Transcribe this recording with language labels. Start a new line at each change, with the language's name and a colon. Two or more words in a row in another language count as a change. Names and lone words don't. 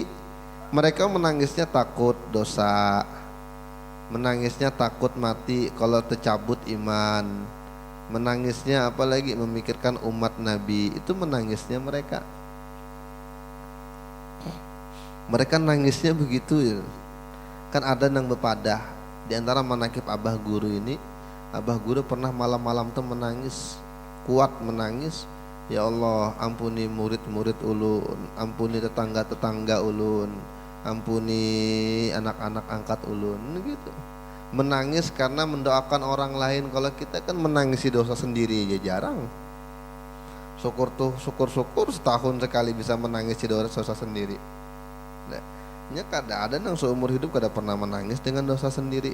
Indonesian: Mereka menangisnya takut dosa, menangisnya takut mati kalau tercabut iman, menangisnya apalagi memikirkan umat Nabi. Itu menangisnya mereka. Mereka nangisnya begitu ya. Kan ada yang berpadah di antara manakib Abah Guru ini. Abah Guru pernah malam-malam tuh menangis, kuat menangis.
Banjar: Ya Allah, ampuni murid-murid ulun, ampuni tetangga-tetangga ulun, ampuni anak-anak angkat ulun,
Indonesian: gitu. Menangis karena mendoakan orang lain. Kalau kita kan menangisi dosa sendiri ya jarang. Syukur setahun sekali bisa menangisi dosa sendiri. Nah, kada ada yang seumur hidup kada pernah menangis dengan dosa sendiri.